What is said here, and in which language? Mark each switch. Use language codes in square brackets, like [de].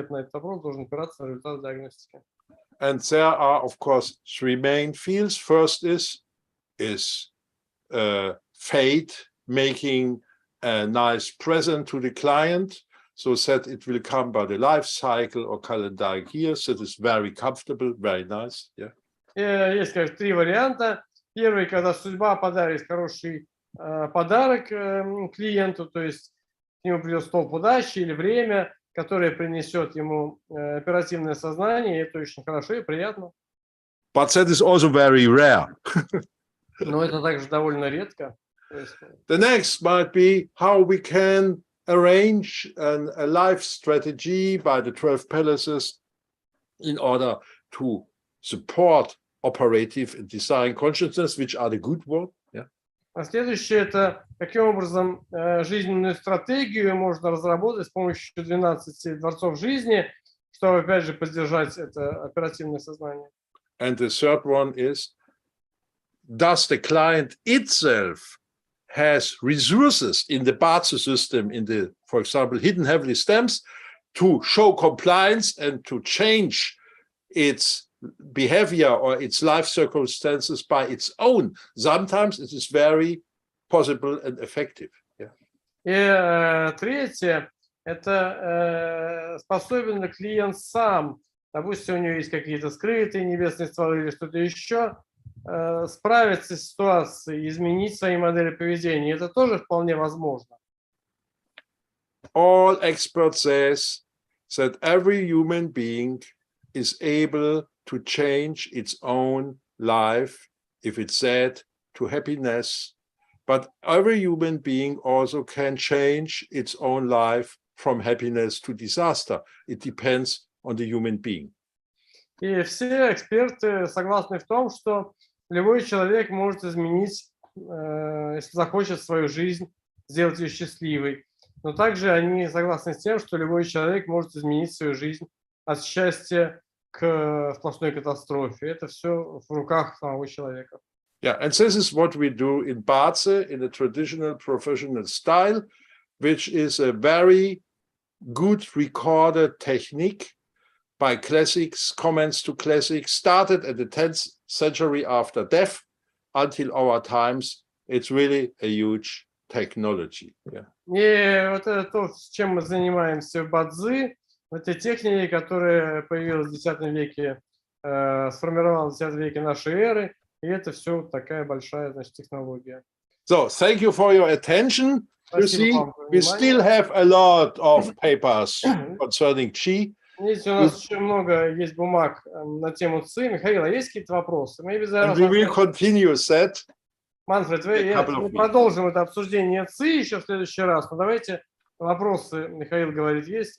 [ru] Ответ на этот вопрос должен опираться на результат диагностики. [en] And there are, of course, three main fields. First is fate, making a nice present to the client, so that it will come by the life cycle or calendar years. That is very comfortable, very nice. Yeah. [ru] Есть, конечно, три варианта. Первый, когда судьба подарит хороший подарок клиенту, то есть к нему придет столб удачи или время, которое принесет ему оперативное сознание, и это очень хорошо и приятно. [en] But that is also very rare. [ru] Но это также довольно редко. [en] The next might be how we can arrange a life strategy by the 12 palaces in order to support operative and design consciousness, which are the good one. Yeah. [ru] А следующее – это каким образом жизненную стратегию можно разработать с помощью 12 дворцов жизни, чтобы, опять же, поддержать это оперативное сознание. [en] And the third one is, does the client itself has resources in the ba-czы system, in the, for example, hidden heavenly stems, to show compliance and to change its behavior or its life circumstances by its own. Sometimes it is very possible and effective. Yeah. [ru] И третье – это способен ли клиент сам, допустим, у него есть какие-то скрытые небесные стволы или что-то еще, справиться с ситуацией, изменить свои модели поведения. Это тоже вполне возможно. [en] All experts says that every human being is able to change its own life if it's sad to happiness, but every human being also can change its own life from happiness to disaster. It depends on the human being. [ru] И все эксперты согласны в том, что любой человек может изменить, если захочет, свою жизнь, сделать ее счастливой. Но также они согласны с тем, что любой человек может изменить свою жизнь от счастья к сплошной катастрофе. Это все в руках самого человека. [en] Yeah, and this is what we do in ba-czы, in a traditional professional style, which is a very good recorded technique by classics, comments to classics, started at the 10th century after death until our times. It's really a huge technology. Yeah. [ru] И вот это то, с чем мы занимаемся в ба-цзы, в этой технике, которая появилась в X веке, сформировалась в X веке нашей эры, и это все такая большая, значит, технология. [en] So, thank you for your attention. You see, we still have a lot of papers concerning Qi. [ru] Видите, у нас еще много есть бумаг на тему Ци. Михаил, а есть какие-то вопросы? Мы [en] And we will continue that. [ru] Манфред, мы продолжим это обсуждение Ци еще в следующий раз. Но давайте вопросы, Михаил говорит, есть.